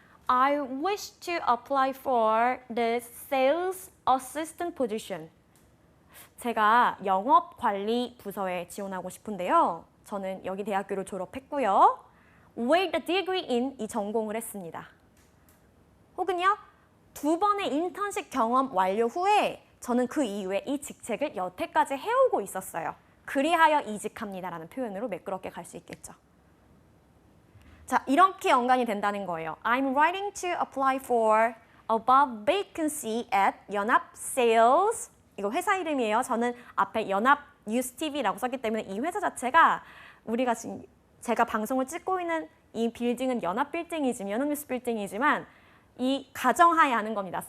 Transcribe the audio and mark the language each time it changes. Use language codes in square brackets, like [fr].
[en] I wish to apply for the sales assistant position. [ko] 제가 영업관리 부서에 지원하고 싶은데요. 저는 여기 대학교를 졸업했고요. [en] with a degree in [ko] 이 전공을 했습니다. 혹은요. 2번의 인턴십 경험 완료 후에 저는 그 이후에 이 직책을 여태까지 해오고 있었어요. 그리하여 이직합니다라는 표현으로 매끄럽게 갈 수 있겠죠. 자, 이렇게 연관이 된다는 거예요. [en] I'm writing to apply for above vacancy at 연합 sales. [ko] 이거 회사 이름이에요. 저는 앞에 연합 뉴스TV라고 썼기 때문에 이 회사 자체가 우리가 지금 제가 방송을 찍고 있는 이 빌딩은 연합 빌딩이지만 연합뉴스 빌딩이지만 이 가정하에 하는 겁니다.